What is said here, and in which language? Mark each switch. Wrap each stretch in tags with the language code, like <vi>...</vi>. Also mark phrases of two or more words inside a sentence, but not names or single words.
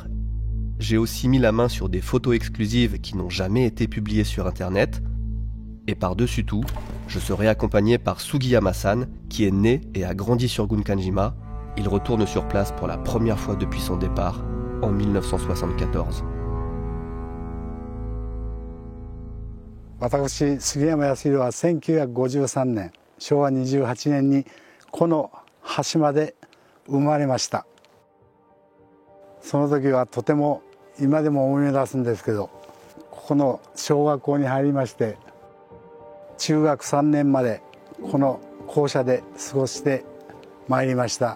<fr>J'ai aussi mis la main sur des photos exclusives qui n'ont jamais été publiées sur Internet. Et par-dessus tout, je serai accompagné par Sugiyama-san, qui est né et a grandi sur Gunkanjima. Il retourne sur place pour la première fois depuis son départ, en 1974.</fr> <ja>私、杉山康弘は1953年、昭和28年にこの端島で生まれました。その時はとても今でも思い出すんですけど、ここの小学校に入りまして中学3年までこの校舎で過ごしてまいりました。</ja>